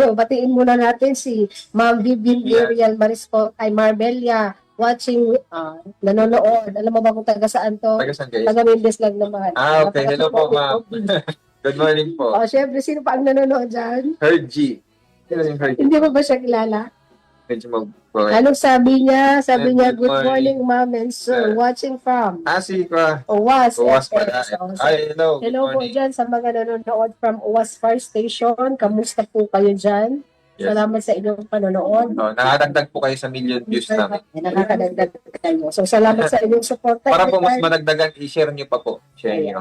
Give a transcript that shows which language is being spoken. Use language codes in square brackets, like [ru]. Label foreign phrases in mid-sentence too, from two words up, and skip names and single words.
[tl] O, batiin muna natin si Ma'am Vivian Ariel Marisco ay Marbella watching, nanonood. Alam mo ba kung taga saan to? Taga saan kayo? Taga Mendes lang naman. [en] Okay. Hello po, ma'am. Good morning po. [tl] O, syempre, sino pa ang nanonood dyan? Herg G. Sino yung Herg G? Hindi mo ba siya kilala? Medyo mag- Anong sabi niya? Sabi niya, [en] Good good morning, ma'am and sir. Sir. Watching from si ka. Uwas. Uwas FX. [tl] pala. O, so, [en] Ay, hello. Good hello po morning. [tl] dyan sa mga nanonood from Uwas Fire Station. Kamusta po kayo dyan? [en] Yes. [tl] Salamat sa inyong panonood. Nakadagdag po kayo sa million views namin. Nakakadagdag kayo. So, salamat sa inyong support. Para po mas madagdagan, i-share nyo pa po. Share nyo.